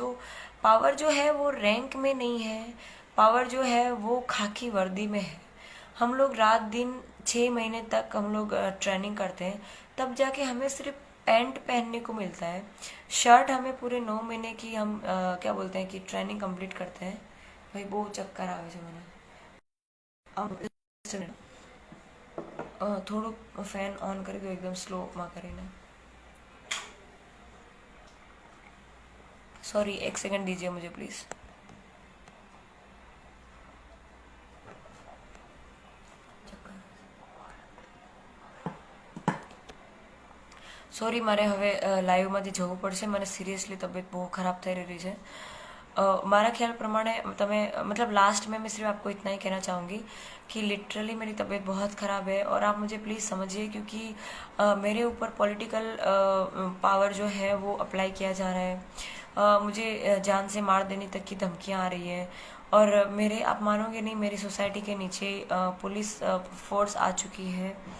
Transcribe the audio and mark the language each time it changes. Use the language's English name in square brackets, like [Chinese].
[Hindi] जो पावर जो है वो रैंक में नहीं है, पावर जो है वो खाकी वर्दी में है। हम लोग रात दिन 6 महीने तक हम लोग ट्रेनिंग करते हैं, तब जाके हमें सिर्फ पैंट पहनने को मिलता है। शर्ट हमें पूरे 9 महीने की हम क्या बोलते हैं कि ट्रेनिंग कंप्लीट करते हैं। [Gujarati] भाई બહુ ચક્કર આવે છે મને. થોડુંક ફેન ઓન કરી દો એકદમ સ્લોમાં કરીને. [Hindi] सॉरी, 1 सेकंड दीजिए मुझे प्लीज़. [Gujarati] સોરી, મારે હવે લાઈવમાંથી જવું પડશે. મને સિરિયસલી તબિયત બહુ ખરાબ થઈ રહી છે. મારા ખ્યાલ પ્રમાણે તમે [Hindi] मतलब लास्ट में मैं सिर्फ आपको इतना ही कहना चाहूँगी कि लिटरली मेरी तबीयत बहुत ख़राब है और आप मुझे प्लीज़ समझिए, क्योंकि मेरे ऊपर पॉलिटिकल पावर जो है वो अप्लाई किया जा रहा है. मुझे जान से मार देने तक की धमकियाँ आ रही है और मेरे, आप मानोगे नहीं, मेरी सोसाइटी के नीचे पुलिस फोर्स आ चुकी है.